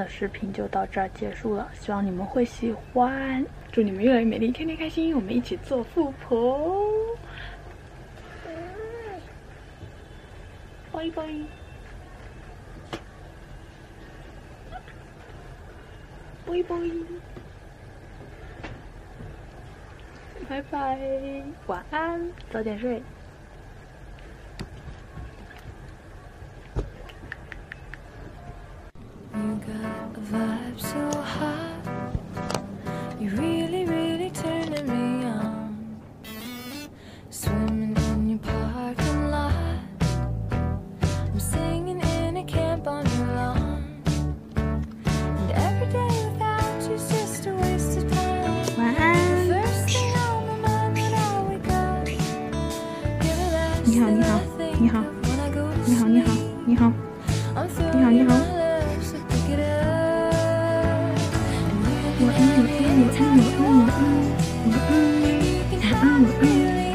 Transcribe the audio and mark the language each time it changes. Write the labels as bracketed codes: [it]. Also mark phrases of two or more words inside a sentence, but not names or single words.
[zh] 视频就到这儿结束了，希望你们会喜欢，祝你们越来越美丽，天天开心，我们一起做富婆，拜拜，拜拜，拜拜，晚安，早点睡。 [en] You got a vibe so hot. You really, really turning me on. Swimming in your parking lot. I'm singing in a camp on your lawn. And every day without you's just a waste of time. [zh] 晚安。 [en] First thing on my mind when I wake up. You're the last [zh] 你好， [en] thing [zh] 你好 [en] I think [zh] 你好 [en] of when I go to [zh] 你好，你好， [en] sleep. [zh] 你好， [en] I'm [zh] 你好，你 [en] throwing [zh] 好。 [en] my love, so pick it up. And you [zh] 晚安，晚安，晚安，晚安，晚安，晚安，晚安，晚安。